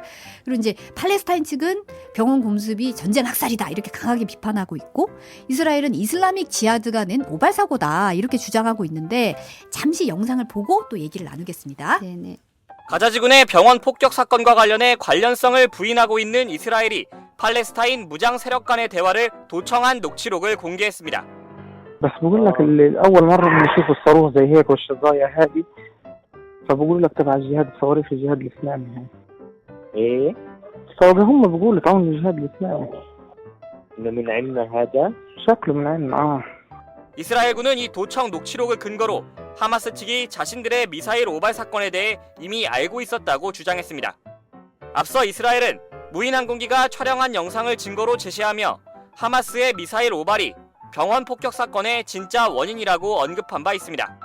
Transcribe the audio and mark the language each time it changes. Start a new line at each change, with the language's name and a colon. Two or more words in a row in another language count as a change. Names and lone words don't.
Korean: 그리고 이제 팔레스타인 측은 병원 공습이 전쟁 학살이다 이렇게 강하게 비판하고 있고, 이스라엘은 이슬라믹 지하드가 낸 모발 사고다 이렇게 주장하고 있는데 잠시 영상을 보고 또 얘기를 나누겠습니다. 네네. 가자지군의 병원 폭격 사건과 관련해 관련성을 부인하고 있는 이스라엘이 팔레스타인 무장 세력 간의 대화를 도청한 녹취록을 공개했습니다.
Arabic: بس بقول لك أول مرة بنشوف الصاروخ زي هيك والشظايا هذه فبقول لك تبع الجهاد الصواريخ الجهاد الإسلامي هاي إيه هم بقولوا تعاون الجهاد الإسلامي إنه من عندنا هذا شكله من عندنا
Korean: 이스라엘군은 이 도청 녹취록을 근거로 하마스 측이 자신들의 미사일 오발 사건에 대해 이미 알고 있었다고 주장했습니다. 앞서 이스라엘은 무인 항공기가 촬영한 영상을 증거로 제시하며 하마스의 미사일 오발이 병원 폭격 사건의 진짜 원인이라고 언급한 바 있습니다.